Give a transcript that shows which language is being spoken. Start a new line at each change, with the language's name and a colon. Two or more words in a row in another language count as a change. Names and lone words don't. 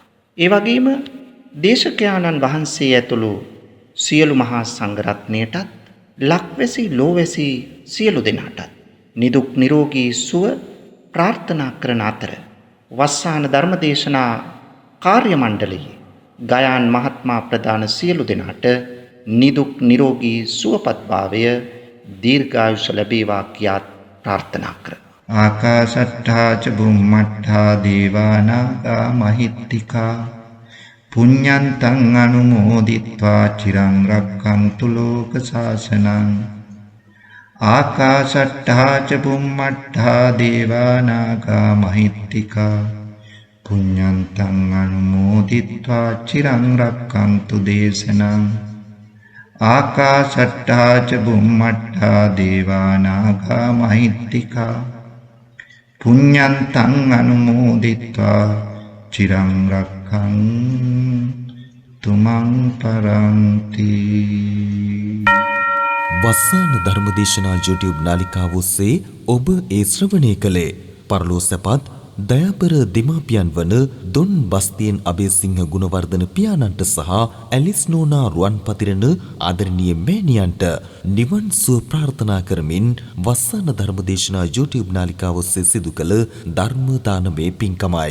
Sinhala: ඒ වගේම දේශකයාණන් වහන්සේ ඇතුළු සියලු මහා සංඝරත්නයටත් ලක්වැසි ලෝවැසි සියලු දෙනාටත් නිදුක් නිරෝගී සුව ප්‍රාර්ථනා කරන අතර වස්සාන ධර්මදේශනා කාර්ය මණ්ඩලයේ ගයාන් මහත්මයා ප්‍රදාන සියලු දෙනාට නිදුක් නිරෝගී සුවපත් භාවය දීර්ඝායුෂ ලැබේවා කියා ප්‍රාර්ථනා කරනවා.
Pali: ආකාශට්ඨා ච බුම්මට්ඨා දේවානාගා මහිත්‍තිකා පුඤ්ඤන්තං අනුමෝදිත්වා චිරං රක්ඛන්තු ලෝක ශාසනං. ආකාශට්ඨා ච බුම්මට්ඨා දේවානාගා මහිත්‍තිකා පුඤ්ඤන්තං අනුමෝදිත්වා චිරං රක්ඛන්තු දේශනං. ආකාශට්ඨා ච බුම්මට්ඨා දේවානාගා මහිත්‍තිකා පුඤ්ඤන්තං අනුමෝදිත්වා චිරං රක්ඛන්තු මං පරන්ති.
Sinhala: වස්සාන ධර්මදේශනා YouTube නාලිකාව ඔස්සේ ඔබ ඒ ශ්‍රවණය කළේ පරලෝසපත් දයාබර දෙමාපියන් වන දොන් බස්තියෙන් අබේසිංහ ගුණවර්ධන පියාණන්ට සහ ඇලිස් නෝනා රුවන්පතිරණ ආදරණීය මෑණියන්ට නිවන් සුව ප්‍රාර්ථනා කරමින් වස්සාන ධර්මදේශනා YouTube නාලිකාව ඔස්සේ සිදු කළ ධර්ම දානමේ පින්කමයි.